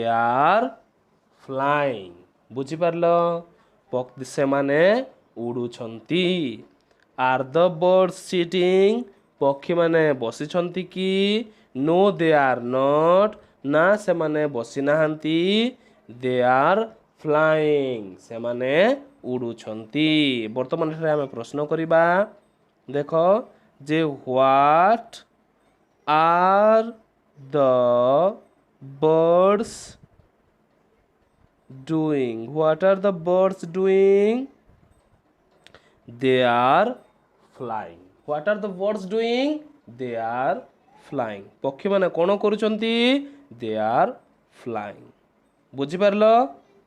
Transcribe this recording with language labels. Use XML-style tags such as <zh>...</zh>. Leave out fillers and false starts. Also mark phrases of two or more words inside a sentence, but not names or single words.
<en>are flying</en> <or>ବୁଝିପାରଲ ସେ ମାନେ ଉଡ଼ୁଛନ୍ତି</or> <en>are the bird</en> <or>सिटिंग ପକ୍ଷୀ ମାନେ ବସିଛନ୍ତି କି</or> <en>no they are not</en> <or>ନା ସେ ମାନେ ବସି ନାହାନ୍ତି</or> <en>they are flying</en> <or>ସେ ମାନେ ଉଡ଼ୁଛନ୍ତି ବର୍ତ୍ତମାନ ଆମ ପ୍ରଶ୍ନ କରିବା ଦେଖ ଯେ</or> <en>what are the birds doing what are the birds doing they are flying what are the birds doing they are flying</en> <or>ପକ୍ଷୀ ମାନେ କଣ କରୁଛନ୍ତି</or> <en>they are flying बुझिपारल</en>